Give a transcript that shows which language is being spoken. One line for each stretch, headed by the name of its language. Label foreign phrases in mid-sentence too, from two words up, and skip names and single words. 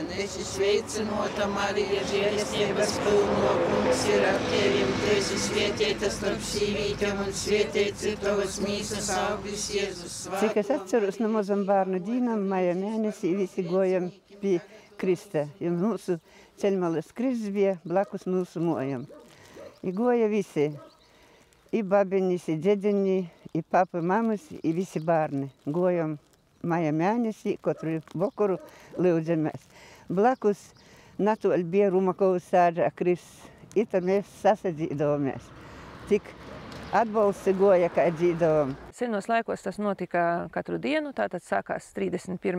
Latgalian: Esi sveicinota, Marija, žēlestības pilno, kungs ir ar tevim, tu esi svētīta starp sīvītēm, un svētīts ir tavas mīsas auglis Jēzus. Cik es atceros no mazam bērnu dīnam, maija mēnesī visi gojam pie Krista. Jo mūsu ceļmalas Kristus bija blakus mūsu mojam. I goja visi. I babiņas, i džedeņi, i papa, mamas, i visi bērni. Gojam maija mēnesī, katru vakaru lūdzamies. Blakus Natūļ bija Rumakovas sāģā Kristus. I tad mēs sasadzīdavamies. Tik atbalsti goja, kā dzīdavam.
Latvian: Senos laikos tas notika katru dienu, tātad sākās 31.